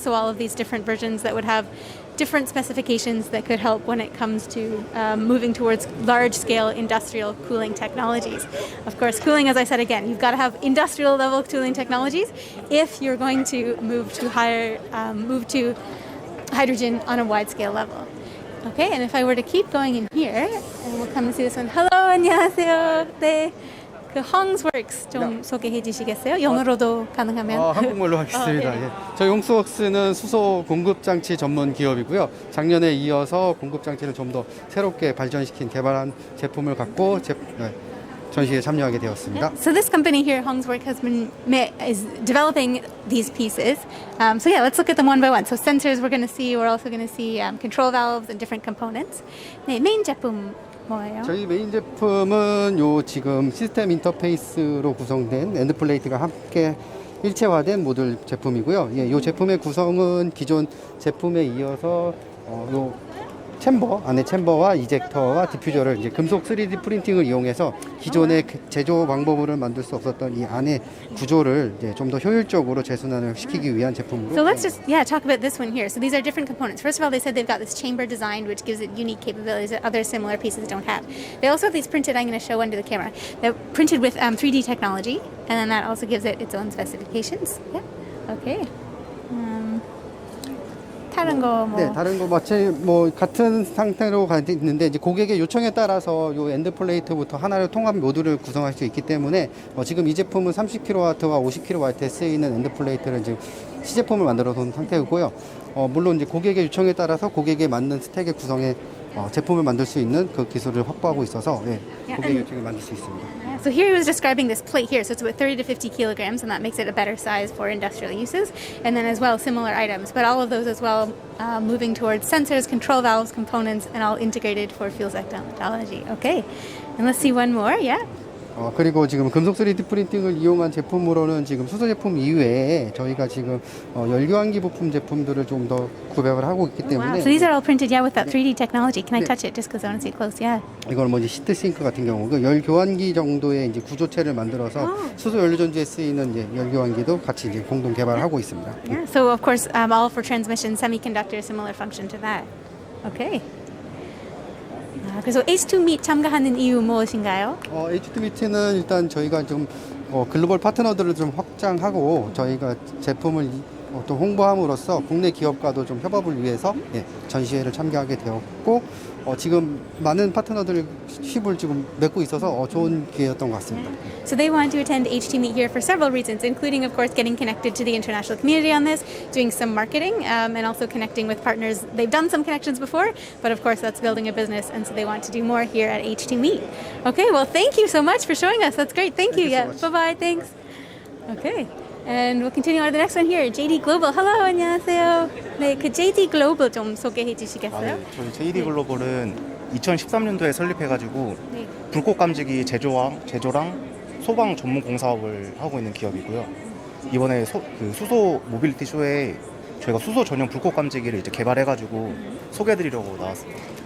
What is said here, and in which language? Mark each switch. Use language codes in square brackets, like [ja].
[en] So all of these different versions that would have different specifications that could help when it comes to moving towards large-scale industrial cooling technologies. Of course, cooling, as I said again, you've got to have industrial level cooling technologies if you're going to move to hydrogen on a wide-scale level. Okay, and if I were to keep going in here, and we'll come and see this one. Hello, [ko] 안녕하세요. 네. 그 Hongsworks 좀 소개해 주시겠어요? 영어로도 가능하면. 한국말로 하겠습니다. 예. 저희 홍스웍스는 수소 공급 장치 전문 기업이고요. 작년에 이어서 공급 장치를 좀 더 새롭게 발전시킨 개발한 제품을 갖고 전시에 참여하게 되었습니다. [en] So this company here, Hongsworks, is developing these pieces. So yeah, let's look at them one by one. So sensors we're going to see. We're also going to see control valves and different components. [ko] 네, 메인 제품 뭐예요? 저희 메인 제품은 요 지금 시스템 인터페이스로 구성된 엔드 플레이트가 함께 일체화된 모듈 제품이고요. 예, 요 제품의 구성은 기존 제품에 이어서 요 챔버, 안에 챔버와 이젝터와 디퓨저를 이제 금속 3D 프린팅을 이용해서 기존의 제조 방법으로는 만들 수 없었던 이 안에 구조를 이제 좀 더 효율적으로 재순환을 시키기 위한 제품으로. [en] So let's just talk about this one here. So these are different components. First of all, they said they've got this chamber designed, which gives it unique capabilities that other similar pieces don't have. They also have these printed. I'm going to show under the camera. They're printed with 3D technology, and then that also gives it its own specifications. Yeah. Okay. [ko] 다른 거 뭐. 네, 다른 거 마치 뭐 같은 상태로 가 있는데 이제 고객의 요청에 따라서 요 엔드 플레이트부터 하나의 통합 모듈을 구성할 수 있기 때문에 지금 이 제품은 30kW와 50kW에 쓰이는 엔드 플레이트를 지금 시제품을 만들어 놓은 상태이고요. 물론 이제 고객의 요청에 따라서 고객에 맞는 스택의 구성에 제품을 만들 수 있는 그 기술을 확보하고 있어서 고객의 요청에 만들 수 있습니다. [en] So here he was describing this plate here. So it's about 30 to 50 kilograms, and that makes it a better size for industrial uses. And then as well, similar items, but all of those as well moving towards sensors, control valves, components, and all integrated for fuel cell technology. Okay, and let's see one more. Yeah. [ko] 그리고 지금 금속 3D 프린팅을 이용한 제품으로는 지금 수소 제품 이외에 저희가 지금 열교환기 부품 제품들을 좀 더 구별을 하고 있기 때문에 [en] Wow. So these are all printed, with that 3D technology. Can I touch it just because I want to see it close? Yeah. [ko] 이걸 뭐 이제 시트 싱크 같은 경우 열 교환기 정도의 이제 구조체를 만들어서 수소 연료 전지에 쓰이는 이제 열 교환기도 같이 이제 공동 개발하고 있습니다. [en] Yeah. So of course, all for transmission, semiconductor, similar function to that. Okay. [ko] 그래서 H2 Meet 참가하는 이유 무엇인가요? H2 미트는 일단 저희가 좀 글로벌 파트너들을 좀 확장하고 저희가 제품을 또 홍보함으로써 국내 기업과도 좀 협업을 위해서 전시회를 참가하게 되었고 지금 많은 파트너들십을 지금 맺고 있어서 좋은 기회였던 것 같습니다. [en] So they want to attend H2 Meet here for several reasons, including, of course, getting connected to the international community on this, doing some marketing, and also connecting with partners. They've done some connections before, but of course, that's building a business, and so they want to do more here at H2 Meet. Okay, well, thank you so much for showing us. That's great. Thank you. Yeah, bye-bye. Thanks. Okay. And we'll continue on to the next one here. JD Global. Hello, [ko] 안녕하세요. 네, 그 JD Global 좀 소개해 주시겠어요? 저희 JD 글로벌은 2013년도에 설립해가지고 불꽃 감지기 제조랑 소방 전문 공사업을 하고 있는 기업이고요. 이번에 수소 모빌리티 쇼에 저희가 수소 전용 불꽃 감지기를 이제 개발해가지고 소개해드리려고 나왔습니다.